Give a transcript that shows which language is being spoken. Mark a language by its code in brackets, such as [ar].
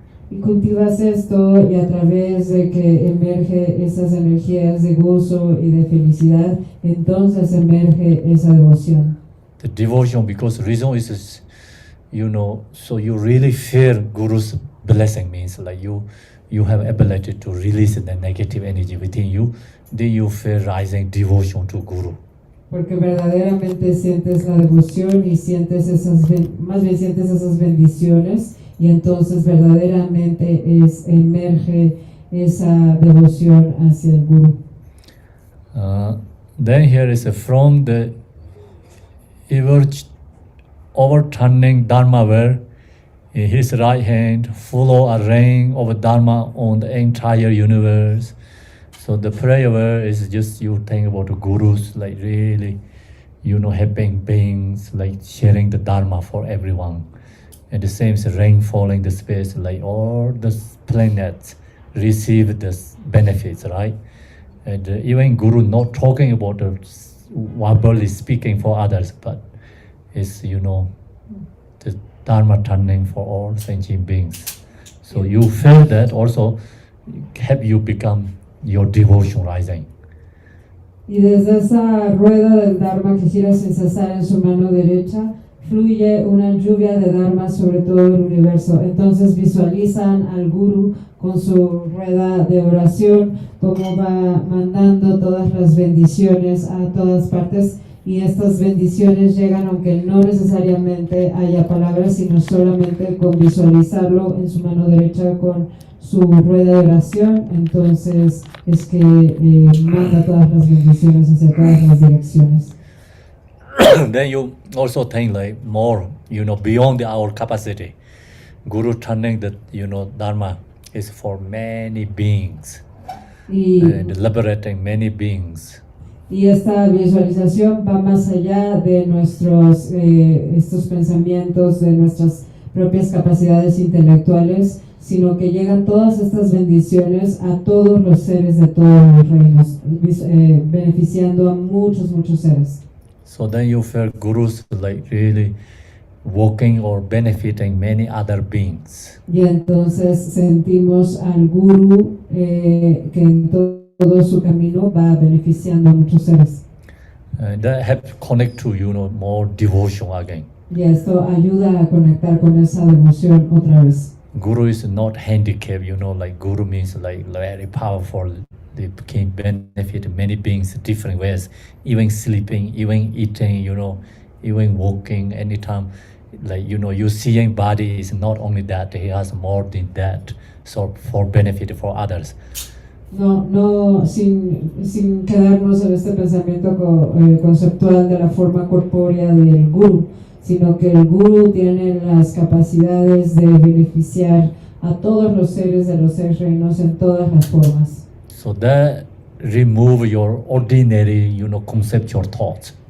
[es] Y cultivas esto y a través de que emerge esas energías de gozo y de felicidad, entonces emerge esa devoción. [en] The devotion, because reason is, so you really feel Guru's blessing means like you have ability to release the negative energy within you, then you feel rising devotion to Guru. [es] Porque verdaderamente sientes la devoción y sientes más bien sientes esas bendiciones y entonces verdaderamente emerge esa devoción hacia el Guru. [en] Then here is from the overturning Dharma where in his right hand follow a ring of Dharma on the entire universe. So the prayer is just you think about the gurus, like really, helping beings, like sharing the Dharma for everyone. And the same is rain falling the space, like all the planets receive the benefits, right? And even Guru not talking about verbally speaking for others, but it's, the Dharma turning for all sentient beings. So you feel that also help you become your devotion rising. [es] Y desde esa rueda del Dharma que gira sin cesar en su mano derecha, fluye una lluvia de Dharma sobre todo el universo. Entonces visualizan al Guru con su rueda de oración, como va mandando todas las bendiciones a todas partes, y estas bendiciones llegan aunque no necesariamente haya palabras, sino solamente con visualizarlo en su mano derecha con su rueda de oración. Entonces es que manda todas las bendiciones hacia todas las direcciones. [en] Then you also think like more, beyond our capacity. Guru turning the, Dharma is for many beings and liberating many beings. [es] Y esta visualización va más allá de nuestros estos pensamientos, de nuestras propias capacidades intelectuales, sino que llegan todas estas bendiciones a todos los seres de todos los reinos, beneficiando a muchos seres. [en] So then you feel Gurus like really working or benefiting many other beings. [es] Y entonces sentimos al Guru que en todo su camino va beneficiando a muchos seres. [en] That help connect to, more devotion again. [es] Y esto ayuda a conectar con esa devoción otra vez. [en] Guru is not handicapped, like Guru means like very powerful. They can benefit many beings different ways, even sleeping, even eating, even walking anytime. Like, you seeing body is not only that, he has more than that, so for benefit for others. [es] No, sin quedarnos en este pensamiento conceptual de la forma corpórea del Guru, sino que el Guru tiene las capacidades de beneficiar a todos los seres de los 6 reinos en todas las formas. [en] So that remove your ordinary, conceptual thoughts.